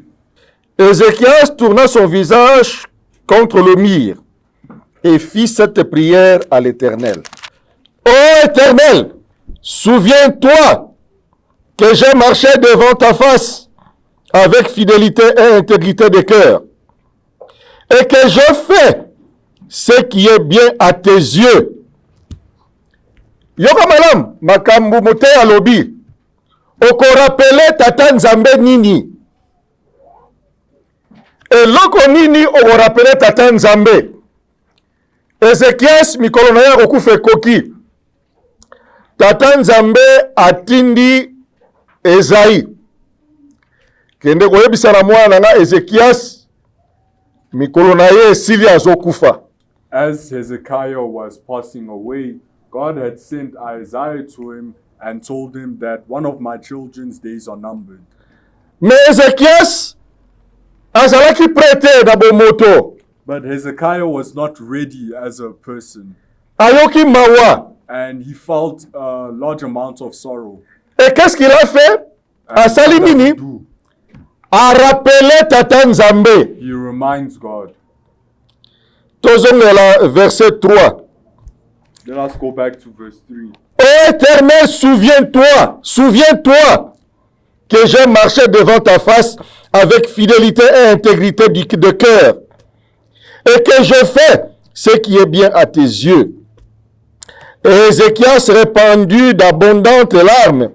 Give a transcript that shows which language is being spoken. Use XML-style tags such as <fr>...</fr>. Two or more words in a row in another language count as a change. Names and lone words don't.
<fr>Ézéchias tourna son visage contre le mur, et fit cette prière à l'Éternel. Ô Éternel, souviens-toi que j'ai marché devant ta face avec fidélité et intégrité de cœur, et que je fais ce qui est bien à tes yeux.</fr> <ln>Yoka malam, makambu mote alobi, okorapele tata Nzambe nini? Eloko nini okorapele tata Nzambe? Ézéchias mikolo na ye akokufa ekoki. Tata Nzambe atindi Ezaïe. Kende koyebisa na mwana nga Ézéchias mikolo na ye esili azokufa.</ln> <en>As Hezekiah was passing away, God had sent Isaiah to him and told him that one of my children's days are numbered.</en> <ln>Mais Ézéchias azalaki prêté na bomoto.</ln> <en>But Hezekiah was not ready as a person,</en> <ln>Ayoki mawa.</ln> <en>and he felt a large amount of sorrow.</en> <fr>Et qu'est-ce qu'il a fait?</fr> <en>And</en> <ln>Asali</ln> <en>what does he</en> <ln>nini?</ln> <en>do?</en> <ln>A rappelé tata Nzambe.</ln> <en>He reminds God.</en> <ln>Tozongela verset 3.</ln> <en>Let us go back to verse 3.</en> <fr>Ô Éternel, souviens-toi, souviens-toi que j'ai marché devant ta face avec fidélité et intégrité de cœur, et que je fais ce qui est bien à tes yeux. Et Ézéchias répandit d'abondantes larmes.</fr>